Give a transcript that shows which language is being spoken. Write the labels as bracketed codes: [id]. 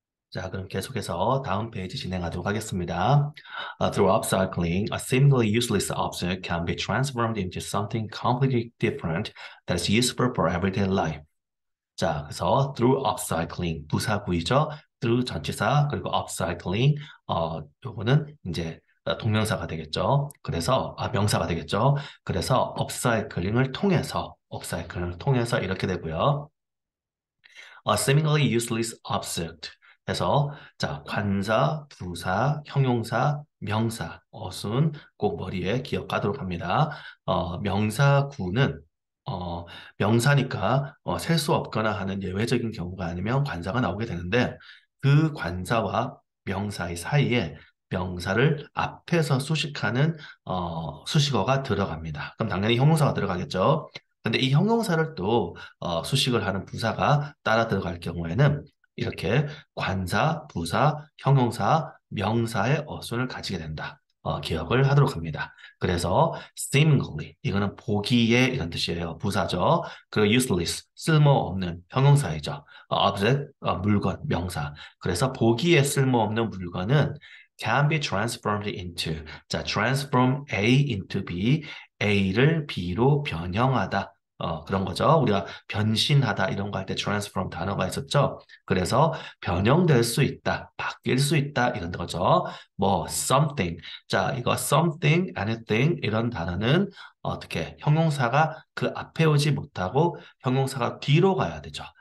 [ko] 자, 그럼 계속해서 다음 페이지 진행하도록 하겠습니다. [en] Through upcycling, a seemingly useless object can be transformed into something completely different that's useful for everyday life. [ko] 자, 그래서 [en] through upcycling, [ko] 부사구이죠. through 전치사, 그리고 upcycling, 요거는 이제 동명사가 되겠죠. 그래서, 명사가 되겠죠. 그래서 upcycling을 통해서 이렇게 되고요. [en] A seemingly useless object. [ko] 해서 자 관사, 부사, 형용사, 명사, 어순 꼭 머리에 기억하도록 합니다. 명사구는 어, 명사니까 셀 수 없거나 하는 예외적인 경우가 아니면 관사가 나오게 되는데 그 관사와 명사의 사이에 명사를 앞에서 수식하는 수식어가 들어갑니다. 그럼 당연히 형용사가 들어가겠죠. 근데 이 형용사를 또 수식을 하는 부사가 따라 들어갈 경우에는 이렇게 관사, 부사, 형용사, 명사의 어순을 가지게 된다. 기억을 하도록 합니다. 그래서 seemingly 이거는 보기에 이런 뜻이에요. 부사죠. 그리고 useless 쓸모없는 형용사이죠. object 물건, 명사. 그래서 보기에 쓸모없는 물건은 [en] can be transformed into [ko] 자 [en] transform A into B [ko] A를 B로 변형하다. 그런 거죠. 우리가 변신하다 이런 거 할 때 transform 단어가 있었죠. 그래서 변형될 수 있다, 바뀔 수 있다 이런 거죠. 뭐 something. 자, 이거 something, anything 이런 단어는 어떻게 형용사가 그 앞에 오지 못하고 형용사가 뒤로 가야 되죠.